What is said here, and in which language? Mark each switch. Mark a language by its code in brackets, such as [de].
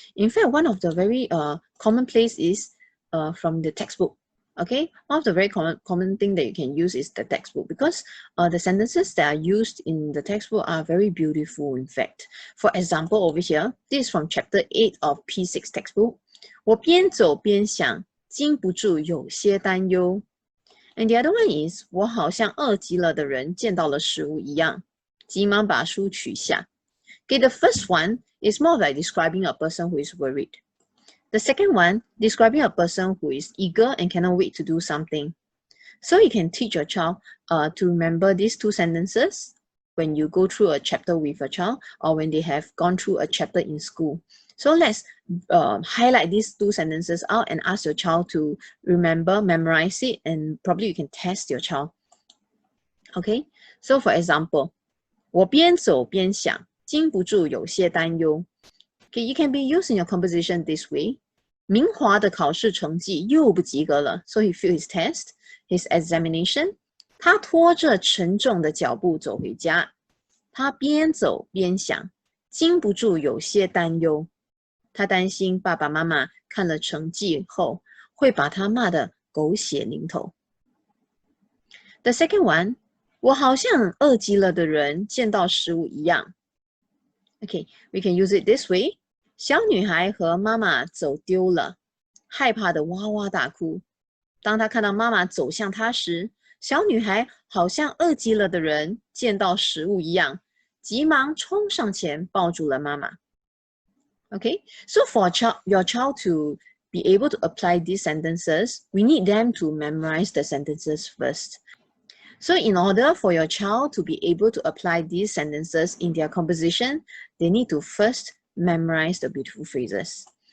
[en] In fact, one of the very common place is from the textbook. Okay, one of the very common thing that you can use is the textbook, because the sentences that are used in the textbook are very beautiful, in fact. For example, over here, this is from chapter 8 of P6 textbook. [zh] 我边走边想，禁不住有些担忧. [en] And the other one is [zh] 我好像饿极了的人见到了食物一样，急忙把书取下. [en] Okay, the first one It's more like describing a person who is worried. The second one, describing a person who is eager and cannot wait to do something. So you can teach your child to remember these two sentences when you go through a chapter with a child or when they have gone through a chapter in school. So let's highlight these two sentences out and ask your child to remember, memorize it, and probably you can test your child. Okay, so for example, [zh] 我边走边想，禁不住有些担忧。 [en] Okay, you can be used in your composition this way. [zh] 明华的考试成绩又不及格了 [en] so he failed his test, his examination. [zh] 他拖着沉重的脚步走回家，他边走边想，禁不住有些担忧。他担心爸爸妈妈看了成绩后会把他骂得狗血淋头。 [en] The second one, [zh] 我好像饿极了的人见到食物一样。 [en] Okay, we can use it this way. [zh] 小女孩和妈妈走丢了，害怕的哇哇大哭。当她看到妈妈走向她时，小女孩好像饿极了的人见到食物一样，急忙冲上前抱住了妈妈。 [en] Okay, so for your child to be able to apply these sentences, we need them to memorize the sentences first. So in order for your child to be able to apply these sentences in their composition, they need to first memorize the beautiful phrases.